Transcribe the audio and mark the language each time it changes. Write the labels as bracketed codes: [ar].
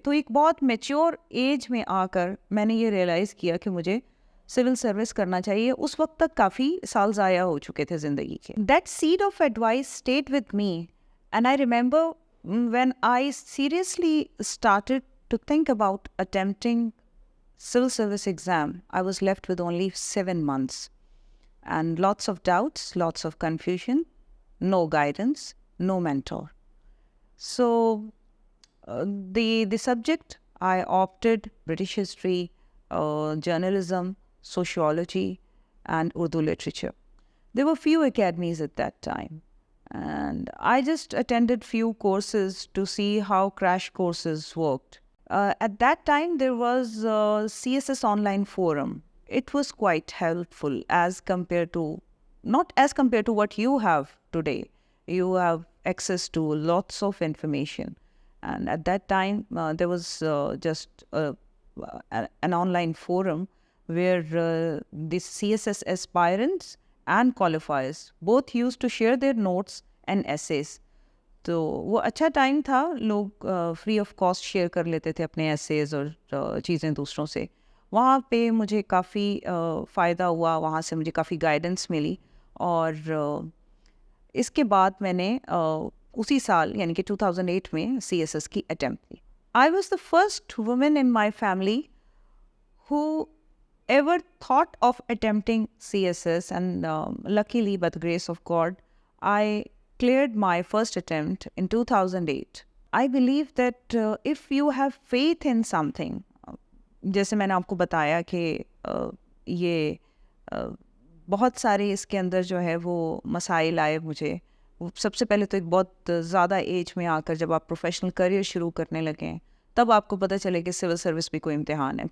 [ur] تو ایک بہت میچور ایج میں آ کر میں نے یہ ریئلائز کیا کہ مجھے سول سروس کرنا چاہیے. اس وقت تک کافی سال ضائع ہو چکے تھے زندگی کے. [en] That set of advice stayed with me, and I remember when I seriously started to think about attempting civil service exam, I was left with only 7 months and lots of doubts, lots of confusion, no guidance, no mentor. So the subject I opted British history, journalism, sociology, and Urdu literature. There were few academies at that time, and I just attended few courses to see how crash courses worked. At that time, there was CSS online forum. It was quite helpful as compared to, not as compared to what you have today. You have access to lots of information. And at that time, there was just an online forum where the CSS aspirants and qualifiers both used to share their notes and essays. [ur] تو وہ اچھا time تھا. لوگ free of cost share کر لیتے تھے اپنے essays اور چیزیں دوسروں سے. وہاں پہ مجھے کافی فائدہ ہوا, وہاں سے مجھے کافی گائیڈنس ملی. اور اس کے بعد میں نے اسی سال یعنی کہ 2008 میں CSS کی اٹیمپٹ کی. [en] I was the first woman in my family who ever thought of attempting CSS, and luckily, by the grace of God, I cleared my first attempt in 2008. I believe that if you have faith in something, [ur] جیسے میں نے آپ کو بتایا کہ یہ بہت سارے اس کے اندر جو ہے وہ مسائل آئے مجھے. سب سے پہلے تو ایک بہت زیادہ ایج میں آ کر جب آپ پروفیشنل کریئر شروع کرنے لگیں تب آپ کو پتہ چلے کہ سول سروس بھی کوئی امتحان ہے.